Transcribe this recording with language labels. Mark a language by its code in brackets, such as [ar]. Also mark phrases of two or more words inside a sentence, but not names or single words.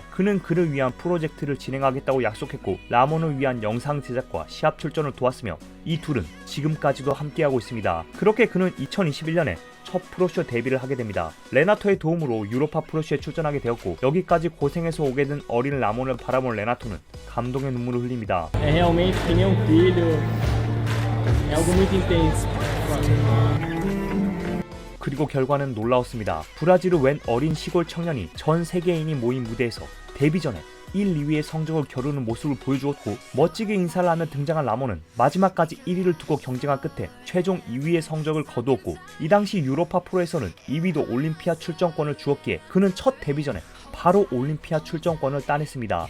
[ko] 그는 그를 위한 프로젝트를 진행하겠다고 약속했고 라몬을 위한 영상 제작과 시합 출전을 도왔으며 이 둘은 지금까지도 함께하고 있습니다. 그렇게 그는 2021년에 첫 프로쇼 데뷔를 하게 됩니다. 레나토의 도움으로 유로파 프로쇼에 출전하게 되었고 여기까지 고생해서 오게 된 어린 라몬을 바라본 레나토는 감동의 눈물을 흘립니다. [pt] É realmente que nem filho, é algo muito intenso. [ko] 그리고 결과는 놀라웠습니다. 브라질을 웬 어린 시골 청년이 전 세계인이 모인 무대에서 데뷔 전에 1, 2위의 성적을 겨루는 모습을 보여주었고 멋지게 인사를 하며 등장한 라몬은 마지막까지 1위를 두고 경쟁한 끝에 최종 2위의 성적을 거두었고 이 당시 유로파 프로에서는 2위도 올림피아 출전권을 주었기에 그는 첫 데뷔 전에 바로 올림피아 출전권을 따냈습니다.